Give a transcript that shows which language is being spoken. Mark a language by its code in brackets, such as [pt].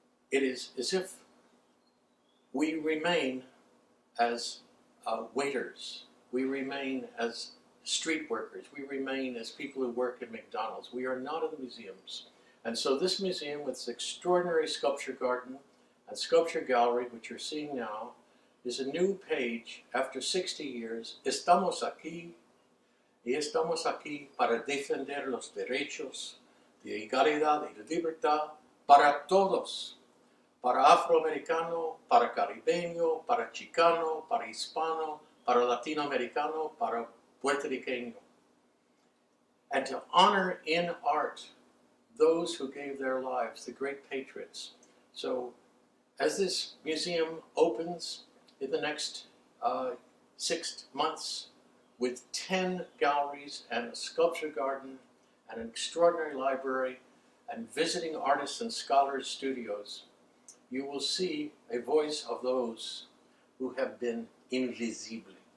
[en] It is as if we remain as waiters, we remain as street workers, we remain as people who work at McDonald's. We are not in the museums. And so this museum, with its extraordinary sculpture garden and sculpture gallery, which you're seeing now, is a new page after 60 years. [es] Estamos aquí para defender los derechos de igualdad y de libertad para todos, para afroamericano, para caribeño, para chicano, para hispano, para latinoamericano, para puertorriqueño. [en] And to honor in art those who gave their lives, the great patriots. So as this museum opens in the next 6 months with 10 galleries and a sculpture garden and an extraordinary library and visiting artists and scholars' studios, you will see a voice of those who have been invisible.